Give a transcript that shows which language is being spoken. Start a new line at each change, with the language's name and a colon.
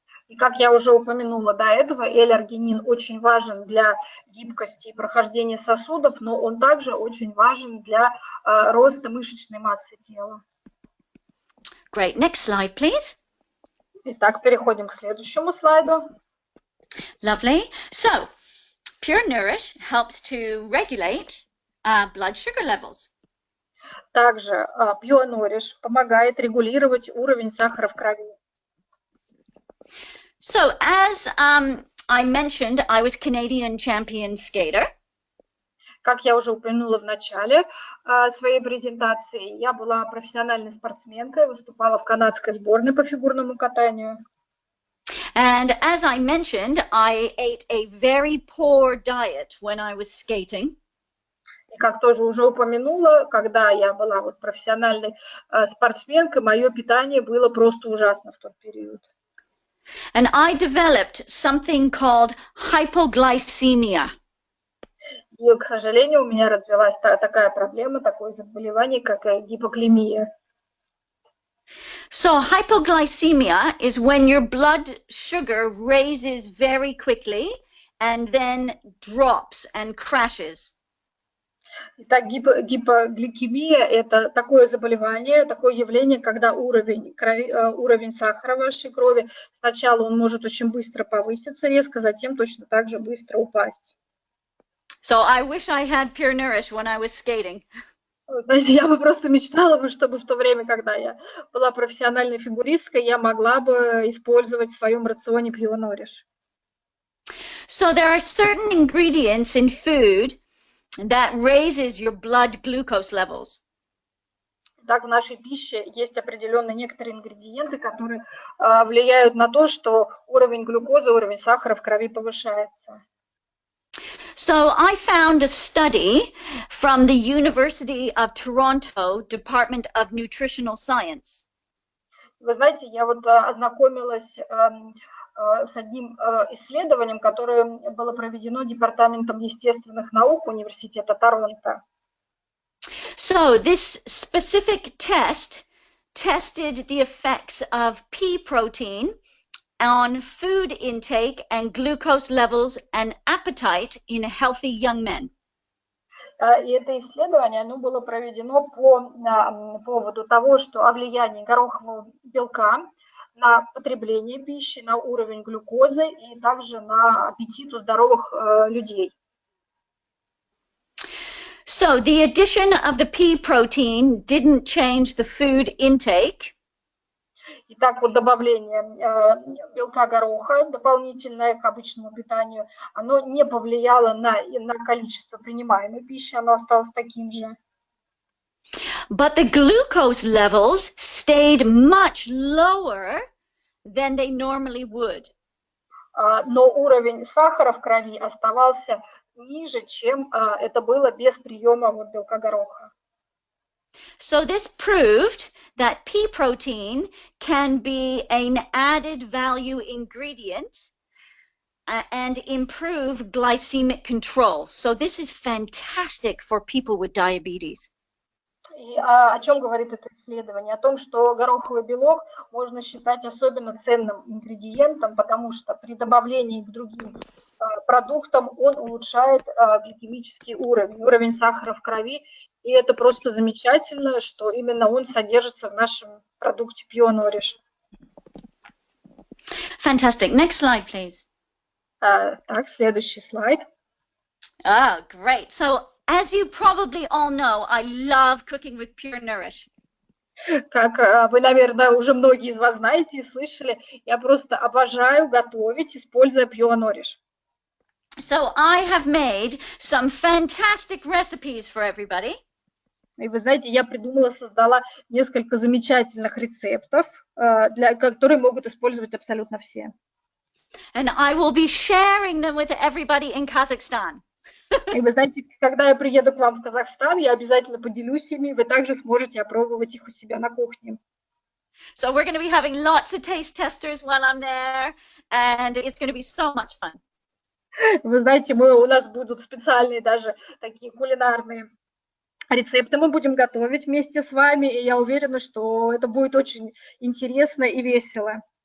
Russian: И как я уже упомянула до этого, L-аргинин очень важен для гибкости и прохождения сосудов, но он также очень важен для роста мышечной массы тела.
English: Great. Next slide, please.
Russian: Итак, переходим к следующему слайду.
English: Lovely. So, Pure Nourish helps to regulate blood sugar levels.
Russian: Также Pure Nourish помогает регулировать уровень сахара в крови.
English: So, as I mentioned, I was Canadian champion skater.
Russian: Как я уже упомянула в начале своей презентации, я была профессиональной спортсменкой, выступала в канадской сборной по фигурному катанию.
English: And as I mentioned, I ate a very poor diet when I was skating.
Russian: И как тоже уже упомянула, когда я была вот профессиональной спортсменкой, мое питание было просто ужасно в тот период.
English: And I developed something called hypoglycemia.
Russian: И, к сожалению, у меня развилась такая проблема, такое заболевание, как гипогликемия.
English: So hypoglycemia is when your blood sugar raises very quickly and then drops and crashes.
Russian: Итак, гипогликемия – это такое заболевание, такое явление, когда уровень сахара в вашей крови, сначала он может очень быстро повыситься резко, затем точно так же быстро упасть.
English: So I wish I had Pure Nourish when I was skating.
Russian: Знаете, я бы просто мечтала, чтобы в то время, когда я была профессиональной фигуристкой, я могла бы использовать в своем рационе Pure Nourish.
English: So there are certain ingredients in food that raises your blood glucose levels.
Russian: Так, в нашей пище есть определенные некоторые ингредиенты, которые влияют на то, что уровень глюкозы, уровень сахара в крови повышается.
English: So I found a study from the University of Toronto Department of Nutritional Science.
Russian: Вы знаете, я вот ознакомилась с одним исследованием, которое было проведено Департаментом естественных наук Университета Торонто.
English: So this specific test tested the effects of pea protein on food intake and glucose levels and appetite in healthy young men.
Russian: И это исследование, оно было проведено по поводу того, что о влиянии горохового белка на потребление пищи, на уровень глюкозы и также на аппетит у здоровых людей.
English: So the addition of the pea protein didn't change the food intake.
Russian: Итак, вот добавление белка гороха дополнительное к обычному питанию, оно не повлияло на количество принимаемой пищи, оно осталось таким же.
English: But the glucose levels stayed much lower than they normally would.
Russian: Но уровень сахара в крови оставался ниже, чем это было без приема вот белка гороха.
English: So this proved that pea protein can be an added value ingredient and improve glycemic control. So this is fantastic for people with diabetes.
Russian: И о чем говорит это исследование? О том, что гороховый белок можно считать особенно ценным ингредиентом, потому что при добавлении к другим продуктам он улучшает гликемический уровень сахара в крови. И это просто замечательно, что именно он содержится в нашем продукте Pure Nourish.
English: Fantastic. Next slide, please.
Russian: Так, следующий слайд.
English: Oh, great. So as you probably all know, I love cooking with Pure Nourish.
Russian: Как вы, наверное, уже многие из вас знаете и слышали, я просто обожаю готовить, используя Pure Nourish.
English: So I have made some fantastic recipes for everybody.
Russian: И вы знаете, я создала несколько замечательных рецептов, которые могут использовать абсолютно все.
English: And I will be sharing them with everybody in Kazakhstan.
Russian: И вы знаете, когда я приеду к вам в Казахстан, я обязательно поделюсь ими, и вы также сможете опробовать их у себя на кухне.
English: So we're going to be having lots of taste testers while I'm there, and it's going to be so much fun.
Russian: Вы знаете, у нас будут специальные даже такие кулинарные рецепты, мы будем готовить вместе с вами, и я уверена, что это будет очень интересно и весело.